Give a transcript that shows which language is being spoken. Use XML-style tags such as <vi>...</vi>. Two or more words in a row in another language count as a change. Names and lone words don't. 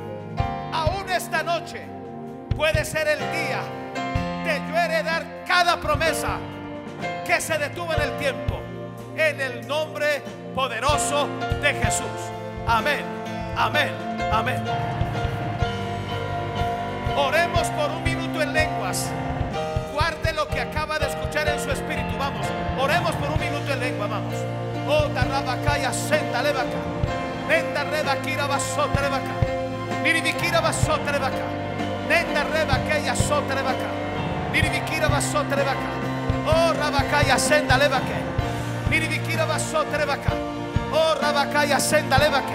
<es>Aún esta noche puede ser el día de yo heredar cada promesa que se detuvo en el tiempo, en el nombre poderoso de Jesús. Amén, amén, amén. Oremos por un minuto en lenguas. Guarde lo que acaba de escuchar en su espíritu. Vamos, oremos por un minuto en lengua. Vamos. Oh, tarabacaya, senda levaca. Nenda reba kira basota levaca. Niribikira basota levaca. Nenda reba kaya sota levaca. Niribikira basota levaca. Oh, rabacaya, senda levaca. Niribikira basota levaca. Oh, rabacaya, senda levaca.</es>